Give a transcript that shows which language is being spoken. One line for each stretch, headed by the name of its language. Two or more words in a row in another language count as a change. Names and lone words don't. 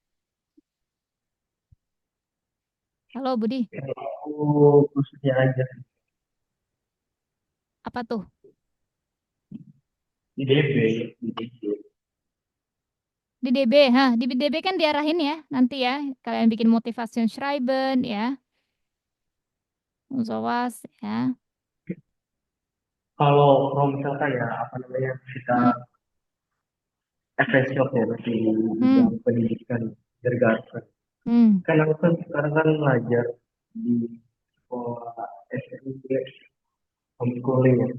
Indonesian: Halo Budi, Aku maksudnya aja apa tuh? di DB, di DB. Di DB, di DB kan diarahin ya nanti ya. Kalian bikin
German: motivation schreiben
Indonesian: ya, sowas ya. Kalau misalkan ya apa namanya kita Hmm, FSJ ya di hmm, bidang pendidikan dirgantara. hmm, Kan aku kan sekarang kan belajar di sekolah SMP homeschooling ya.